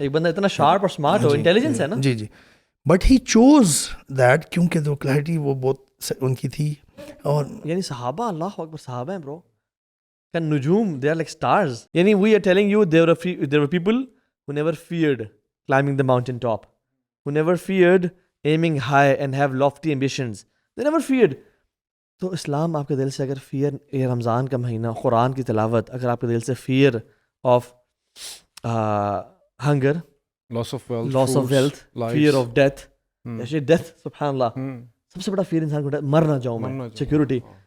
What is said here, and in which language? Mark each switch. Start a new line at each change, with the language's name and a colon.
Urdu: ایک بندہ اتنا شارپ اور سمارٹ ہو، انٹیلیجنس ہے نا. جی جی،
English: but he choose that
Urdu: کیونکہ وہ کلیئرٹی وہ بہت ان کی تھی. اور یعنی صحابہ، اللہ اکبر، صحابہ ہیں برو کا نجوم،
English: They are like stars. یعنی we are telling you there were people who never feared climbing the mountain top, who never feared aiming high and have lofty ambitions. They never feared.
Urdu: تو اسلام آپ کے دل سے اگر فیئر، یہ رمضان کا مہینہ، قرآن کی تلاوت، اگر آپ کے دل سے fear of hunger, loss of wealth, fear of death, جیسے ڈیتھ، سبحان اللہ، سب سے بڑا فیئر انسان کو مر نہ جاؤں میں، سیکیورٹی.